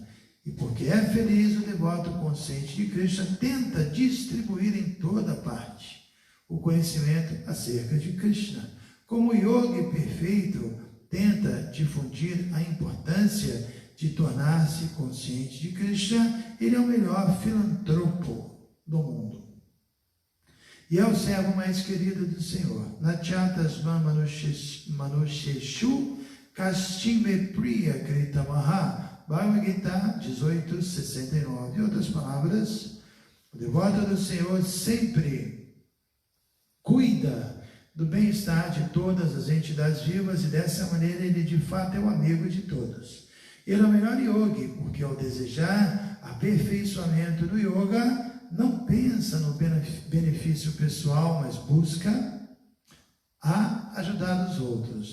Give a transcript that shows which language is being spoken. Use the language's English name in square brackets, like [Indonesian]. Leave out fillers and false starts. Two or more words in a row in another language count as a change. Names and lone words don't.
[Portuguese] E porque é feliz, o devoto consciente de Krishna tenta distribuir em toda parte o conhecimento acerca de Krishna. Como o yogi perfeito tenta difundir a importância de tornar-se consciente de Krishna, ele é o melhor filantropo do mundo. E é o servo mais querido do Senhor. [Sanskrit] Nachatasma manusheshu kastime priya kritamaha. [Portuguese] Bhagavad Gita 18:69. Em outras palavras, o devoto do Senhor sempre cuida do bem-estar de todas as entidades vivas e dessa maneira ele de fato é o amigo de todos. Ele é o melhor yogi, porque ao desejar aperfeiçoamento do yoga, não pensa no benefício pessoal, mas busca a ajudar os outros.